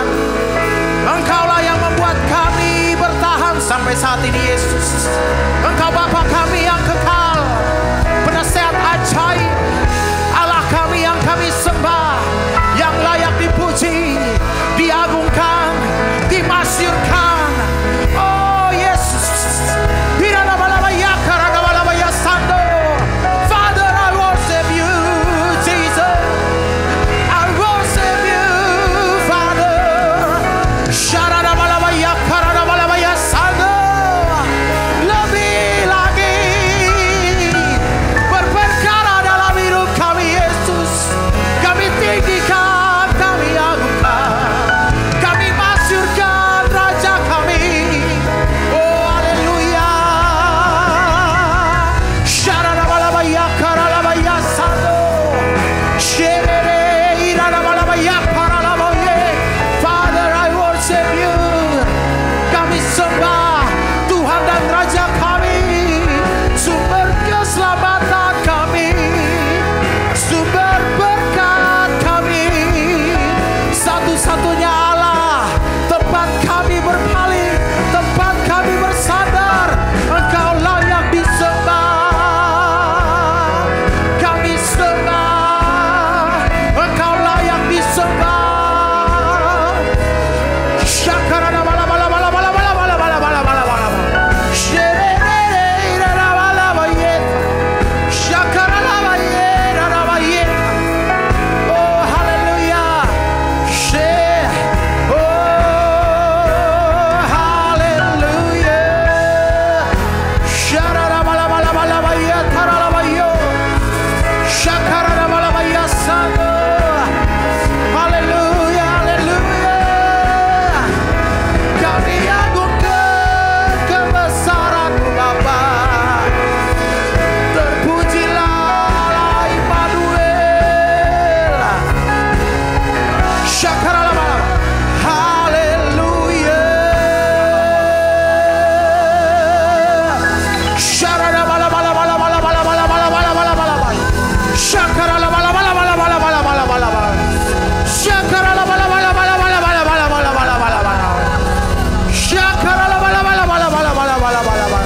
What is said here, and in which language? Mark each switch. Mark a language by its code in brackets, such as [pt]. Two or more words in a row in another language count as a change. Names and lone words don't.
[id] Engkaulah yang membuat kami bertahan sampai saat ini Yesus. Engkau Bapa kami yang kekal, penasehat ajaib, Allah kami yang kami sembah, yang layak dipuji, diagungkan, dimasyurkan. Oh Yesus, [en] Father, I worship you, Jesus. I worship you, Father. [id] Lebih lagi berperkara dalam hidup kami Yesus. Kami tinggikan, kami agungkan, kami masyurkan Raja kami. Oh haleluya. [en] Father, I worship you. [id] Kami sembah Tuhan dan Raja kami, sumber keselamatan kami, sumber berkat kami, satu-satunya Allah, tempat kami berpaling, tempat kami bersandar. Engkau layak disembah, kami sembah, Engkau layak disembah. Syakarana bala bala bala bala bala bala bala bala bala bala. Sherere rara bala bayet. Syakarana bayet rara bayet. Oh haleluya. Oh haleluya. Sharara bala bala bala bayet tarala bayo. Syakarana bala bayasano. Haleluya, haleluya. Kami agungkan kebesaran-Mu Bapa. Terpujilah Immanuel. Syakarallah. Haleluya. Syarada bala bala bala bala bala bala bala bala bala bala bala. Syakarallah bala bala bala bala bala bala bala bala. Syakarallah bala bala bala bala bala bala bala bala bala bala. Syakarallah bala bala bala bala bala bala bala bala.